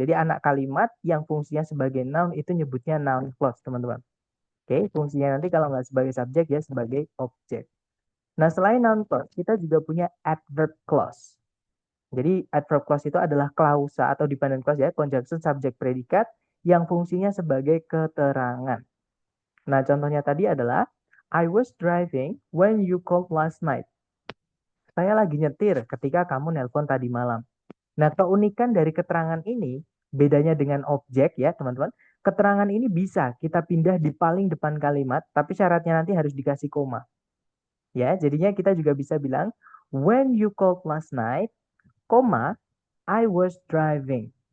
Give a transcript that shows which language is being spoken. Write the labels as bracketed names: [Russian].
[Indonesian] Jadi anak kalimat yang fungsinya sebagai noun itu nyebutnya noun clause, teman-teman. Oke, fungsinya nanti kalau nggak sebagai subjek ya sebagai objek. Nah, selain noun clause, kita juga punya adverb clause. Jadi adverb clause itu adalah klausa atau dependent clause ya, conjunction subject predikat yang fungsinya sebagai keterangan. Nah, contohnya tadi adalah [English] I was driving when you called last night. [Indonesian] Saya lagi nyetir ketika kamu nelpon tadi malam. Nah, keunikan dari keterangan ini bedanya dengan objek ya, teman-teman. Keterangan ini bisa kita pindah di paling depan kalimat, tapi syaratnya nanti harus dikasih koma. Ya, jadinya kita juga bisa bilang [English] when you called last night, koma, I was driving.